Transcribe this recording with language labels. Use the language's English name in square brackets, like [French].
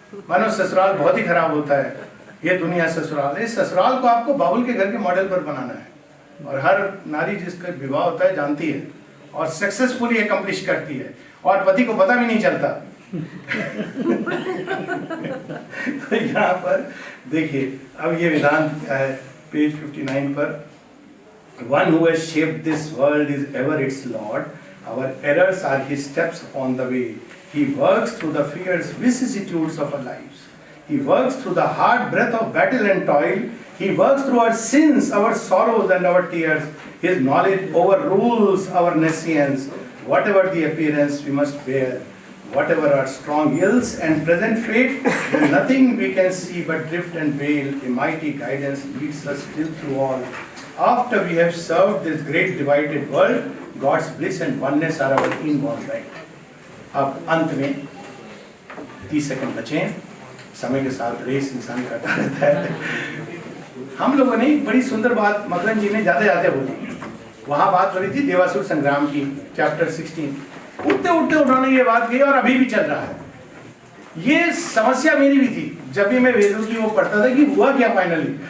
[Hindi] मानो ससुराल बहुत ही खराब होता है, ये दुनिया ससुराल है। इस ससुराल को आपको बाबुल के घर के मॉडल पर बनाना है, और हर नारी जिसका विवाह होता है जानती है और सक्सेसफुली एकम्प्लिश करती है, और पति को पता भी नहीं चलता। तो यहाँ पर देखिए अब ये वेदांत क्या है, पेज 59 पर, [English] One who has shaped this world is ever its Lord. Our errors are his steps upon the way. He works through the fierce vicissitudes of our lives. He works through the hard breath of battle and toil. He works through our sins, our sorrows and our tears. His knowledge overrules our nescience. Whatever the appearance we must bear, whatever our strong ills and present fate, then nothing we can see but drift and wail. A mighty guidance leads us still through all. After we have served this great divided world, God's bliss and oneness are our inborn right. [Hindi] अब अंत में 30 second बचे, समय के साथ race इंसान करता रहता है। हम लोगों ने बड़ी सुंदर बात मकरन जी ने जाते जाते बोली, वहां बात हो रही थी देवासुर संग्राम की, चैप्टर 16। उठते उठते उन्होंने ये बात कही और अभी भी चल रहा है। ये समस्या मेरी भी थी जब भी मैं वेदों की वो पढ़ता था कि हुआ क्या फाइनली।